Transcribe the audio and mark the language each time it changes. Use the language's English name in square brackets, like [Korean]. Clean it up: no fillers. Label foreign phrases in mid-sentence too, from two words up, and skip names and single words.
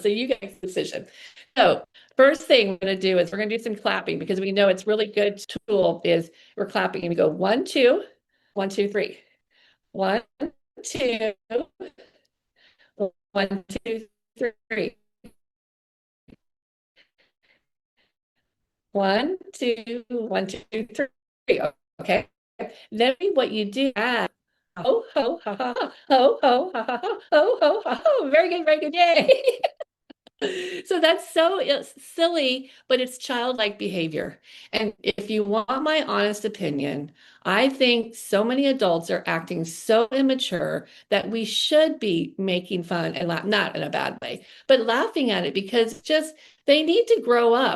[English] So you guys make the decision. So first thing we're going to do is we're going to do some clapping because we know it's really good tool is we're clapping and we go 1, 2, 1, 2, 3. 1, 2, 1, 2, 3. one, two, three. Okay. Then what you do, ho, ho, ha, ha, ha, ho, ho, ha, ha, ha, ho, ho, ha, ho. Very good, very good. Yay. So that's so silly, but it's childlike behavior. And if you want my honest opinion, I think so many adults are acting so immature that we should be making fun and laugh, not in a bad way, but laughing at it because just they need to grow up.